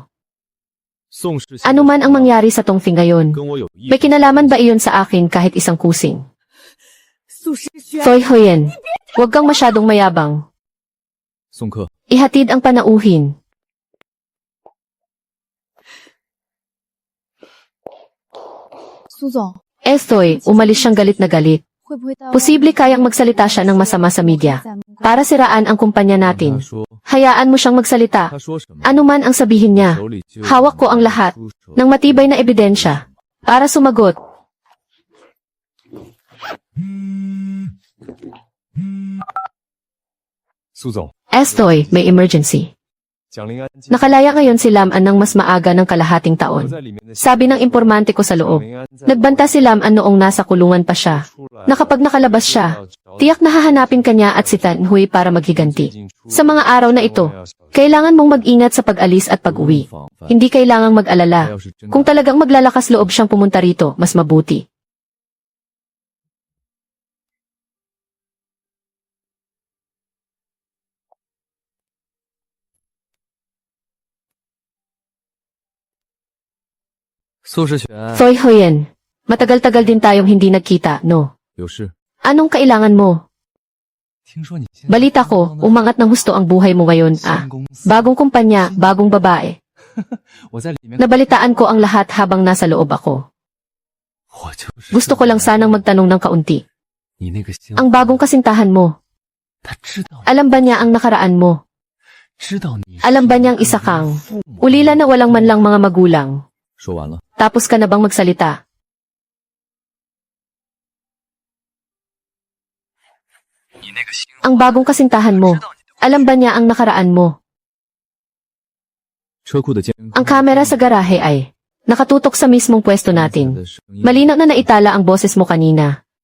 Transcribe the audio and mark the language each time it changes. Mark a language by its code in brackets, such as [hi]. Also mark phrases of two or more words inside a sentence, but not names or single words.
[zh] 宋氏 [tl] Ano man ang mangyari sa Tongfei ngayon, [zh] 跟我有意 [tl] may kinalaman ba iyon sa akin kahit isang kusing? Thoy Huyen, huwag kang masyadong mayabang. [zh] 宋克 [tl] Ihatid ang panauhin. Thoy, umalis siyang galit na galit. Posible kayang magsalita siya ng masama sa media para siraan ang kumpanya [zh] 他 [tl] natin. [zh] 说 [tl] Hayaan mo siyang magsalita. [zh] 他说什么 [tl] Ano man ang sabihin niya, [zh] 手里就有 [tl] hawak ko ang lahat [zh] 出手 [tl] ng matibay na ebidensya para sumagot. [zh] 苏总， [tl] Thoy, may emergency. [zh] 蒋林安今 [tl] Nakalaya ngayon si Lam-an ng mas maaga ng kalahating [zh] 我 [tl] taon. [zh] 在里面的 [tl] Sabi ng impormante ko sa [zh] 蒋 [tl] loob. [zh] 林安在 [tl] Nagbanta si Lam-an noong nasa kulungan pa siya. [zh] 出来 [tl] Na kapag nakalabas siya, tiyak na hahanapin kanya at si Fan Hui para maghiganti. Sa mga araw na ito, kailangan mong mag-ingat sa pag-alis at pag-uwi. Hindi kailangang mag-alala. Kung talagang maglalakas loob siyang pumunta rito, mas mabuti. Thoy Huyen, matagal-tagal din tayong hindi nagkita, no? [zh] 有事 [tl] Anong kailangan mo? [zh] 听说你现在 [tl] Balita ko, umangat ng husto ang buhay mo ngayon, [zh] 新公司 [tl] Bagong kumpanya, bagong babae. [zh] 我在里面 [tl] Nabalitaan ko ang lahat habang nasa loob ako. [zh] 我就是 [tl] Gusto ko lang sanang magtanong ng kaunti. [zh] 你那个新 [tl] Ang bagong kasintahan mo, [zh] 他知道 [tl] alam ba niya ang nakaraan mo? [zh] 知道你 [tl] Alam ba niyang isa kang [zh] 父母 [tl] ulila na walang man lang mga magulang? [zh] 说完了 [tl] Tapos ka na bang magsalita? Ang bagong kasintahan mo, alam ba niya ang nakaraan mo? [zh] 车库的监控 [tl] Ang kamera sa garahe ay nakatutok sa mismong pwesto natin. [zh] 的声音 [tl] Malinaw na naitala ang boses mo kanina.